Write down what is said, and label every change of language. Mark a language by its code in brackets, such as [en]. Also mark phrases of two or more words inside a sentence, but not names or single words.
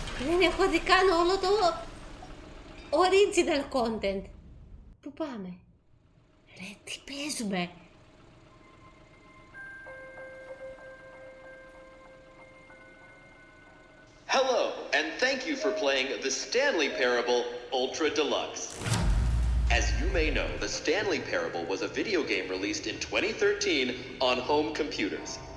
[el] Δεν έχω δει καν όλο το [en] original content. [el] Πού πάμε? Ρε, τι παίζουμε? [en] Hello, and thank you for playing the Stanley Parable Ultra Deluxe. As you may know, the Stanley Parable was a video game released in 2013 on home computers.